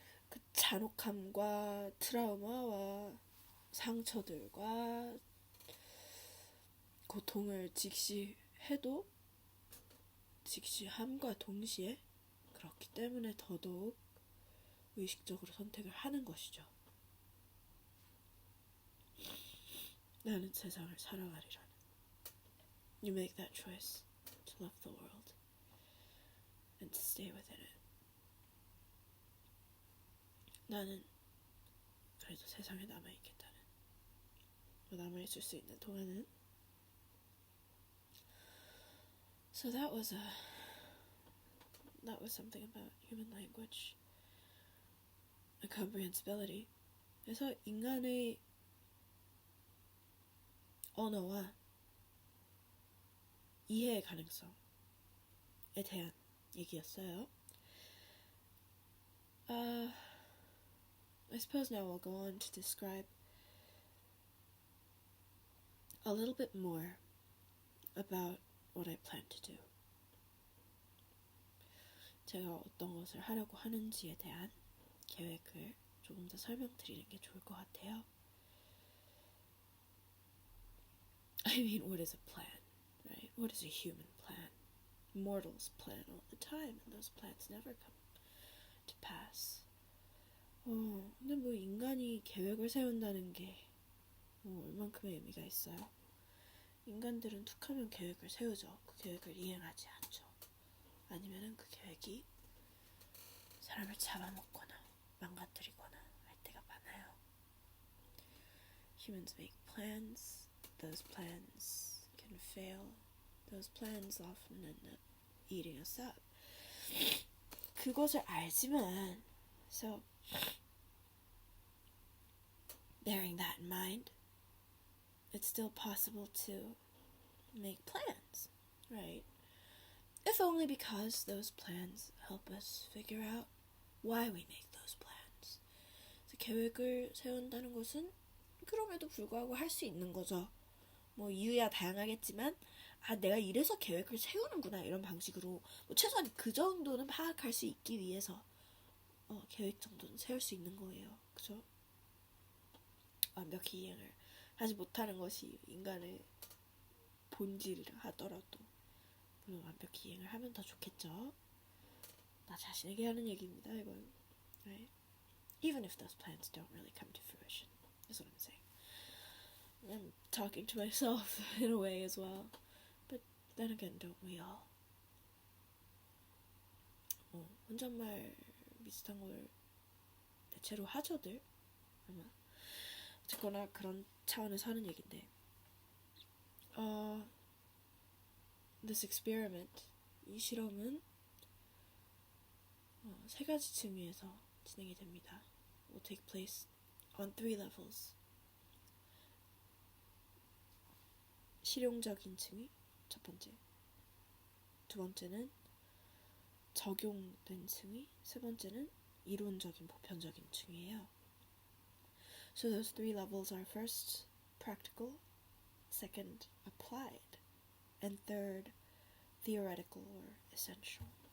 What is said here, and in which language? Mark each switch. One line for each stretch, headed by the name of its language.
Korean: 그 잔혹함과 트라우마와 상처들과 고통을 직시해도 직시함과 동시에 그렇기 때문에 더더욱 의식적으로 선택을 하는 것이죠. 나는 세상을 사랑하리라는.
English: You make that choice to love the world and to stay within it.
Korean: 나는 그래도 세상에 남아있겠다는. 남아있을 수 있는 동안은.
English: So that was something about human language and comprehensibility.
Korean: 그래서 인간의 언어와 이해의 가능성에 대한 얘기였어요.
English: I suppose now I'll go on to describe a little bit more about what I plan to do.
Korean: 제가 어떤 것을 하려고 하는지에 대한 계획을 조금 더 설명드리는 게 좋을 것 같아요.
English: I mean, what is a plan, right? What is a human plan? Mortals plan all the time, and those plans never come to pass.
Korean: 근데 뭐 인간이 계획을 세운다는 게 얼만큼의 의미가 있어요? 인간들은 툭하면 계획을 세우죠. 그 계획을 이행하지 않죠. 아니면은 그 계획이 사람을 잡아먹거나 망가뜨리거나 할 때가 많아요.
English: Humans make plans. Those plans can fail. Those plans often end up eating us up.
Korean: 그것을 알지만,
English: so bearing that in mind, it's still possible to make plans, right? If only because those plans help us figure out why we make those plans.
Korean: 그래서 계획을 세운다는 것은 그럼에도 불구하고 할 수 있는 거죠. 뭐 이유야 다양하겠지만 내가 이래서 계획을 세우는구나 이런 방식으로 최소한 그 정도는 파악할 수 있기 위해서 계획 정도는 세울 수 있는 거예요. 그죠? 완벽히 이행을 하지 못하는 것이 인간의 본질이라 하더라도 물론 완벽히 이행을 하면 더 좋겠죠. 나 자신에게 하는 얘기입니다. 이건
English: right? Even if those plans don't really come to fruition, is what I'm saying. I'm talking to myself in a way as well. But then again, don't we all?
Korean: 혼잣말 비슷한 걸 대체로 하죠들 아마. 어쨌거나 그런 차원에서 하는 얘긴데
English: This experiment,
Korean: 이 실험은 세 가지 층위에서 진행이 됩니다.
English: Will take place on 3 levels.
Korean: 실용적인 층위, 첫 번째. 두 번째는 적용된 층위, 세 번째는 이론적인 보편적인 층위예요.
English: So those 3 levels are first practical, second applied, and third theoretical or essential.